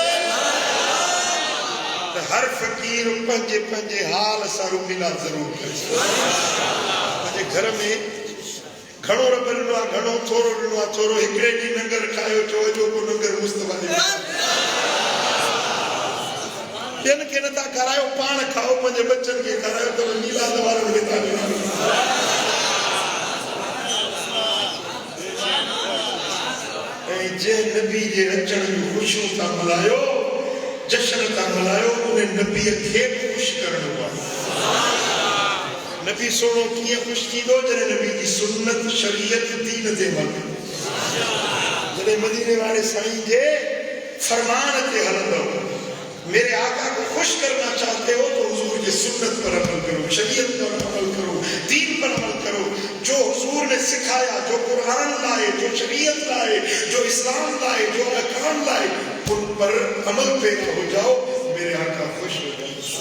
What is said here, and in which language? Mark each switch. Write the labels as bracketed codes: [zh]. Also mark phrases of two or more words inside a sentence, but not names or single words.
[sd] ہر فقیر پنجے پنجے حال سارو ملاد ضرور کرے. پنجے گھر میں گھنو رب ڈنو آ, گھنو تھورو ڈنو آ, تھورو ہکڑے ڈی ننگر کھایو چو جو کو ننگر مصطفیٰ نے ॿियन खे नथा खारायो, पाण खाओ, पंहिंजे बच्चन खे खारायो, त मिलाद वारनि खे था ॾियो. ऐं जे नबी जे अचण जूं ख़ुशियूं था मल्हायो, जश्न था मल्हायो, उन नबीअ खे ख़ुशि करणो आहे. नबी सोनो कीअं ख़ुशि थींदो जॾहिं नबी जी सुन्नत शरीयत दीन ते हले, जॾहिं मदीने वारे साईं जे फरमान ते हलंदो, [ur] میرے آقا کو خوش کرنا چاہتے ہو تو حضور کی سنت پر عمل کرو، شریعت پر عمل کرو، دین پر عمل کرو. جو حضور نے سکھایا، جو قرآن لائے، جو شریعت لائے، جو اسلام لائے، جو احکام لائے، ان پر عمل پیدا ہو جاؤ. میرے آقا خوش ہو جائے.